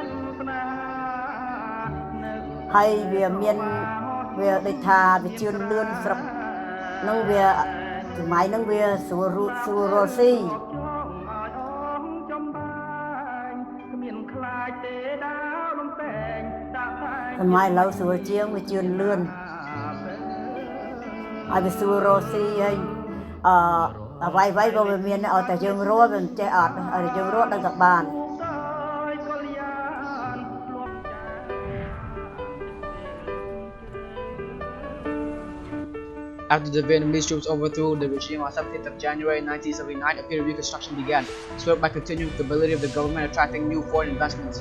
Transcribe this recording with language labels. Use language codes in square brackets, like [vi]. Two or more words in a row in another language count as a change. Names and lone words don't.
[km] ហើយវាមានវាដូចថាវាជឿនលឿនស្រុកនឹងវាសម័យនឹងវាស្រួលរស់ស៊ីសម័យឥឡូវស្រួលជាងវាជឿនលឿនហើយវាស្រួលរស់ស៊ីហើយអ្វីក៏វាមានឲ្យតែយើងរស់វាចេះអត់ឲ្យយើងរស់ដឹងតែបាន [en] After the Vietnamese troops overthrew the regime on 17th of January 1979, a period of reconstruction began, spurred by continuing stability of the government attracting new foreign investments.